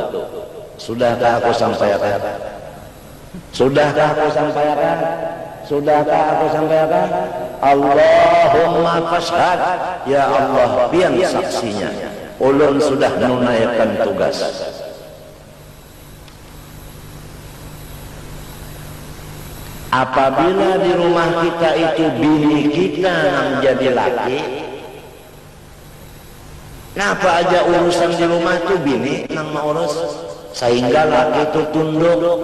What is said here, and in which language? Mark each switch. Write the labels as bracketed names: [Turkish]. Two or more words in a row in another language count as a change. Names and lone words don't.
[Indonesian] Sudahkah aku sampaikan? Sudahkah aku sampaikan? Sudahkah aku sampaikan? [Arabic] Allahumma fashhad. [Banjar] Ya Allah, pian saksinya. Ulun sudah menunaikan tugas. Apabila di rumah kita itu bini kita yang jadi laki, kenapa aja urusan di rumah itu bini yang mengurus, sehingga laki itu tunduk.